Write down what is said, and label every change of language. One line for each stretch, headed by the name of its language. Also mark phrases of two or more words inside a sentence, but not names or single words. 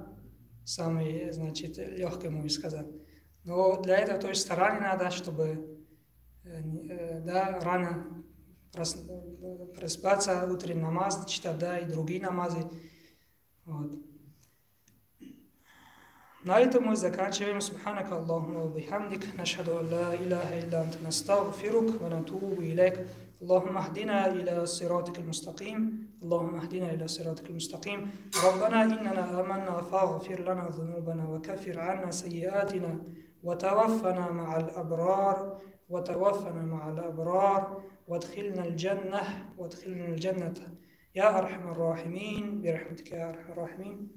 Russian: Самый, значит, легкий, можно сказать. Но для этого тоже старание надо, чтобы, да, рано просыпаться, утренний намаз читать, да, и другие намазы. Вот. На этом мы заканчиваем.
Arabic: سبحانك اللهم وبحمدك، نشهد أن لا إله إلا أنت، نستغفرك ونتوب إليك. اللهم اهدنا إلى صراطك المستقيم اللهم اهدنا إلى صراطك المستقيم ربنا إننا آمنا فاغفر لنا ذنوبنا وكفر عنا سيئاتنا وتوفنا مع الأبرار وادخلنا الجنة يا أرحم الراحمين برحمتك يا أرحم الراحمين.